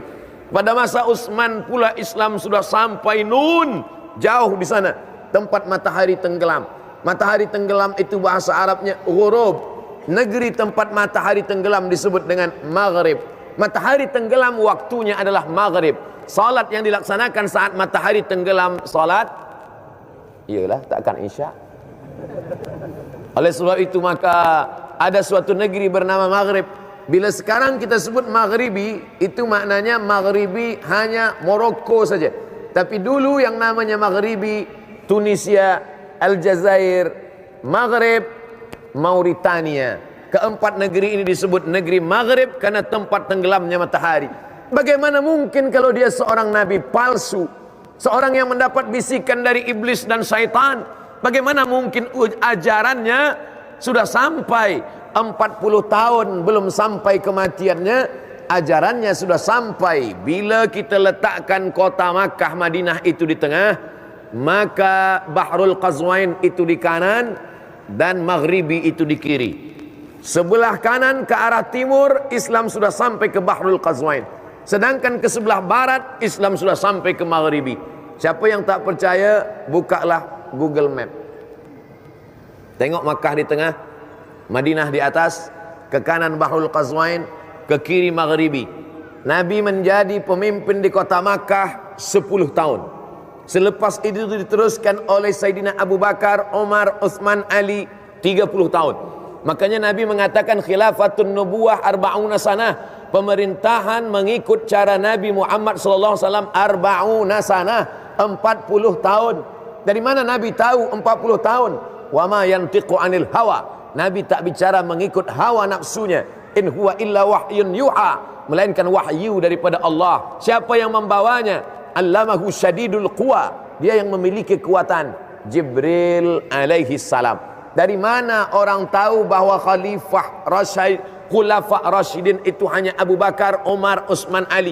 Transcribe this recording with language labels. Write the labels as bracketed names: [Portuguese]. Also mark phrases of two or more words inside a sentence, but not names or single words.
[Malay] Pada masa Utsman pula Islam sudah sampai Nun, jauh di sana, tempat matahari tenggelam. Matahari tenggelam itu bahasa Arabnya ghurub. Negeri tempat matahari tenggelam disebut dengan maghrib. Matahari tenggelam waktunya adalah maghrib. Salat yang dilaksanakan saat matahari tenggelam, salat ialah takkan isya. Oleh sebab itu maka ada suatu negeri bernama Maghrib. Bila sekarang kita sebut Maghribi, itu maknanya Maghribi hanya Morocco saja. Tapi dulu yang namanya Maghribi, Tunisia, Aljazair, Maghrib, Mauritania. Keempat negeri ini disebut negeri Maghrib karena tempat tenggelamnya matahari. Bagaimana mungkin kalau dia seorang nabi palsu, seorang yang mendapat bisikan dari iblis dan syaitan? Bagaimana mungkin ajarannya sudah sampai 40 tahun belum sampai kematiannya, ajarannya sudah sampai. Bila kita letakkan kota Makkah Madinah itu di tengah, maka Bahrul Qazwain itu di kanan dan Maghribi itu di kiri. Sebelah kanan ke arah timur Islam sudah sampai ke Bahrul Qazwain, sedangkan ke sebelah barat Islam sudah sampai ke Maghribi. Siapa yang tak percaya, bukalah Google Map. Tengok Makkah di tengah, Madinah di atas, ke kanan Bahrul Qazwain, ke kiri Maghribi. Nabi menjadi pemimpin di kota Makkah 10 tahun. Selepas itu diteruskan oleh Sayyidina Abu Bakar, Umar, Uthman, Ali 30 tahun. Makanya Nabi mengatakan [Arabic] خلافة النبوة أربعون سنة. [Malay] Pemerintahan mengikut cara Nabi Muhammad SAW [Arabic] أربعون سنة, [Malay] 40 tahun. Dari mana Nabi tahu 40 tahun? [Arabic] وما ينطق عن الهوى. [Malay] Nabi tak bicara mengikut hawa nafsunya. [Arabic] إن هو إلا وحي يوحى, [Malay] melainkan wahyu daripada Allah. Siapa yang membawanya? [Arabic] علمه شديد القوى, [Malay] dia yang memiliki kekuatan. Jibril [Arabic] عليه السلام. [Malay] Dari mana orang tahu bahwa [Arabic] خلفاء راشدين [Malay] itu hanya Abu Bakar, Umar, Utsman, Ali?